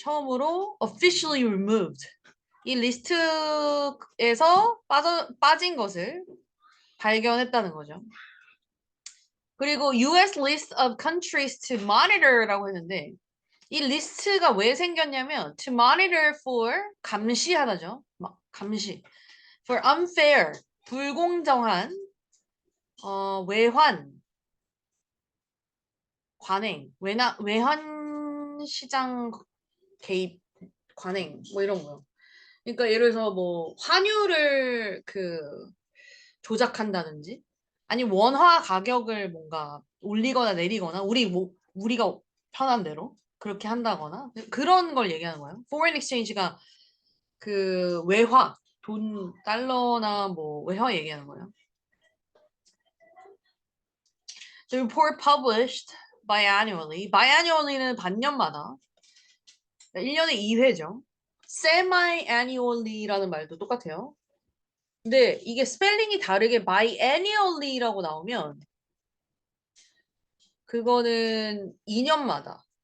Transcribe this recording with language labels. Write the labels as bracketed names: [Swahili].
[Korean] 처음으로 [English] officially removed. [Korean] 이 리스트에서 빠진 것을 발견했다는 거죠. 그리고 [English] US list of countries to monitor [Korean] 라고 했는데 이 리스트가 왜 생겼냐면 [English] to monitor for [Korean] 감시하다죠. 감시. [English] for unfair [Korean] 불공정한 외환 관행 외환 시장 개입 관행 뭐 이런 거요. 그러니까 예를 들어서 뭐 환율을 조작한다든지 아니 원화 가격을 뭔가 올리거나 내리거나 우리가 편한 대로 그렇게 한다거나 그런 걸 얘기하는 거예요. Foreign exchange가 외화 돈 달러나 뭐 외화 얘기하는 거예요. [English] The report published biannually. [Korean] biannually는 반년마다 1년에 2회죠. semi-annually라는 말도 똑같아요. 근데 이게 스펠링이 다르게 biannually라고 나오면 그거는 2년마다.